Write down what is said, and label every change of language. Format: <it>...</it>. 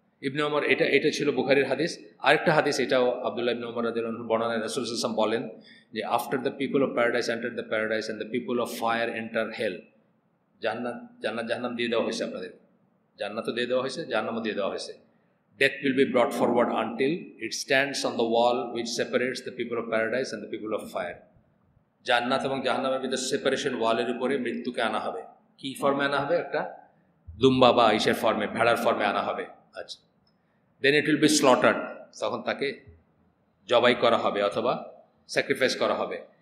<bn>ইবনে ওমর, এটা ছিল বুখারীর হাদিস। আরেকটা হাদিস, এটাও আব্দুল্লাহ ইবনে ওমর রাদিয়াল্লাহু আনহু বর্ণনায় রাসূল সাল্লাল্লাহু আলাইহি ওয়াসাল্লাম বলেন যে</bn> <en>After the people of paradise enter the paradise and the people of fire enter hell.</en> <bn>জান্নাত দিয়ে দেওয়া হয়েছে আপনাদের, জান্নাতও দিয়ে দেওয়া হয়েছে, জাহান্নামও দিয়ে দেওয়া হয়েছে।</bn> <en>Death will be brought forward until it stands on the wall which separates the people of paradise and the people of fire.</en> <bn>জান্নাত এবং জাহান্নামের মধ্যে সেপারেশন ওয়ালের উপরে মৃত্যুকে আনা হবে। কি ফর্মে আনা হবে? একটা দুম্বা বা ইসের ফর্মে, ভেড়ার ফর্মে আনা হবে। আচ্ছা,</bn> <en>then it will be slaughtered,</en> <bn>তখন তাকে জবাই করা হবে অথবা স্যাক্রিফাইস করা হবে।</bn>